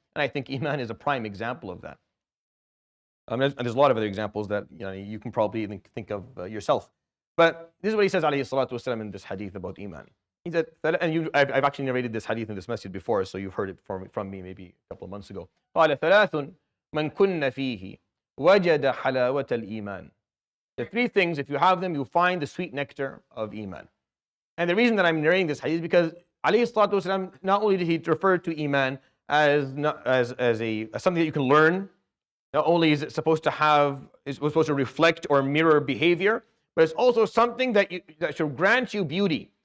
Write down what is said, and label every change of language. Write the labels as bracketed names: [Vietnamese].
[English] And I think Iman is a prime example of that. There's a lot of other examples that you can probably even think of yourself. But this is what he says, alayhi salatu wasalam, in this hadith about Iman. He said, and I've actually narrated this hadith in this masjid before, so you've heard it from me maybe a couple of months ago. [Arabic] قال ثلاث من كن فيه وجد حلاوة الإيمان. [English] The three things, if you have them, you find the sweet nectar of Iman. And the reason that I'm narrating this hadith is because alayhi salatu wasalam, not only did he refer to Iman as something that you can learn, not only is it supposed to reflect or mirror behavior, but it's also something that should grant you beauty.